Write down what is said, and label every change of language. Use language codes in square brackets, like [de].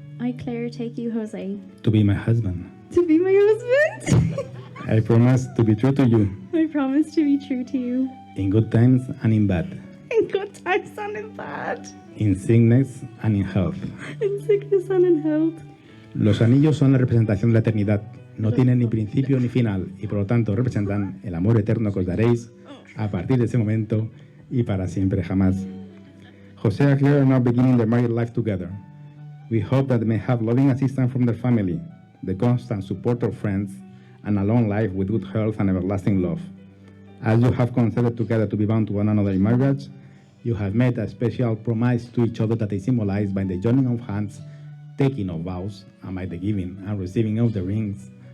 [en] I, Claire, take you Jose to be my husband. to be my husband. I promise to be true to you I promise to be true to you in good times and in bad, in good times and in bad, in sickness and in health. in sickness and in health. [es] Los anillos son la representación de la eternidad. No tienen ni principio ni final y por lo tanto representan el amor eterno que os daréis a partir de ese momento y para siempre jamás. [en] José and Claire are now beginning their married life together. We hope that they may have loving assistance from their family, the constant support of friends, and a long life with good health and everlasting love. As you have consented together to be bound to one another in marriage, you have made a special promise to each other that is symbolized by the joining of hands, taking of vows, and by the giving and receiving of the rings.